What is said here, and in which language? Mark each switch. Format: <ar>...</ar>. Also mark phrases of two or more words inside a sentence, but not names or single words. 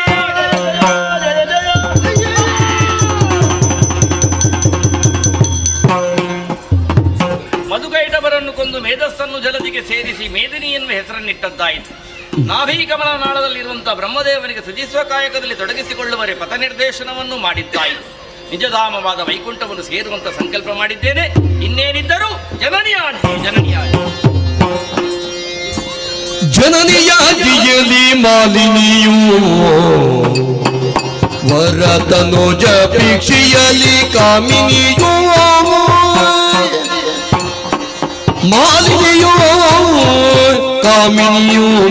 <kn>ಮಧುಕೈಟಬರನ್ನು ಕೊಂದು ಮೇಧಸ್ಸನ್ನು ಜಲದಿಗೆ ಸೇರಿಸಿ ಮೇದಿನಿ ಎನ್ನುವ ಹೆಸರನ್ನಿಟ್ಟದ್ದಾಯಿತು. ನಾಭೀಕಮಲ ನಾಳದಲ್ಲಿರುವಂತಹ ಬ್ರಹ್ಮದೇವನಿಗೆ ಸೃಜಿಸುವ ಕಾಯಕದಲ್ಲಿ ತೊಡಗಿಸಿಕೊಳ್ಳುವರೆ ಪಥ ನಿರ್ದೇಶನವನ್ನು ಮಾಡಿದ್ದಾಯಿತು. ನಿಜಧಾಮವಾದ ವೈಕುಂಠವನ್ನು ಸೇರುವಂತ ಸಂಕಲ್ಪ ಮಾಡಿದ್ದೇನೆ. ಇನ್ನೇನಿದ್ದರೂ ಜನನಿಯಾದಿಯಲಿ ಮಾಲಿನಿಯೂ ವರತನೋಜ ಭಿಕ್ಷಿಯಲಿ ಕಾಮಿನಿಯೂ ಮಾಲಿನಿಯೂ ಕಾಮಿನಿಯೂ</kn>